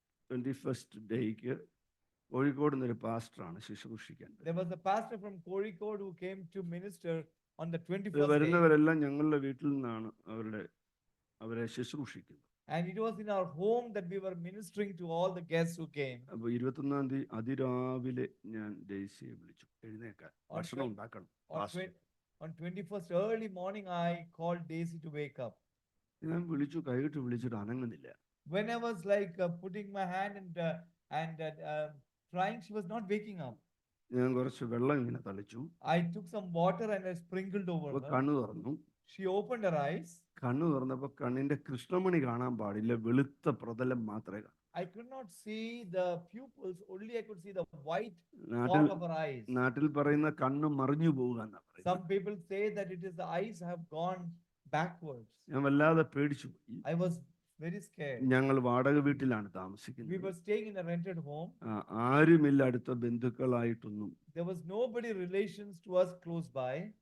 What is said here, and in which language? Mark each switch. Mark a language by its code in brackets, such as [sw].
[ml] 21st ഡേക്ക് Kozhikode നിന്നൊരു പാസ്റ്ററാണ് ശുശ്രൂഷിക്കാൻ. [en] There was a pastor from Kozhikode who came to minister on the 21st day. [ml] വരുന്നവരെല്ലാം ഞങ്ങളുടെ വീട്ടിൽ നിന്നാണ് അവരെ ശുശ്രൂഷിക്കുന്നത്. [en] And it was in our home that we were ministering to all the guests who came. [ml] അപ്പൊ 21ാം തീയതി അതിരാവിലെ ഞാൻ ഡെയ്സിയെ വിളിച്ചു, എഴുന്നേക്കാൻ, ഭക്ഷണം ഉണ്ടാക്കണം. [en] On 21st early morning, I called Daisy to wake up. [ml] ഞാൻ വിളിച്ചു, കൈയിട്ട് വിളിച്ചിട്ട് അനങ്ങുന്നില്ല. [en] When I was like putting my hand and trying, she was not waking up. [ml] ഞാൻ കുറച്ച് വെള്ളം ഇങ്ങനെ തളിച്ചു. [en] I took some water and I sprinkled over her. [ml] കണ്ണു തുറന്നു. [en] She opened her eyes. [ml] കണ്ണു തുറന്നപ്പോ കണ്ണിന്റെ കൃഷ്ണമണി കാണാൻ പാടില്ല, വെളുത്ത പ്രതലം മാത്രമേ കാണൂ. [en] I could not see the pupils, only I could see the white ball of her eyes. [ml] നാട്ടിൽ പറയുന്ന കണ്ണ് മറിഞ്ഞു പോവുക എന്നാ പറയുന്നത്. [en] Some people say that it is the eyes have gone backwards. [ml] ഞാൻ വല്ലാതെ പേടിച്ചു പോയി. [en] I was very scared. [ml] ഞങ്ങൾ വാടക വീട്ടിലാണ് താമസിക്കുന്നത്. [en] We were staying in a rented home. [ml] ആരുമില്ല അടുത്ത ബന്ധുക്കളായിട്ടൊന്നും. [en] There was nobody relations to us close by.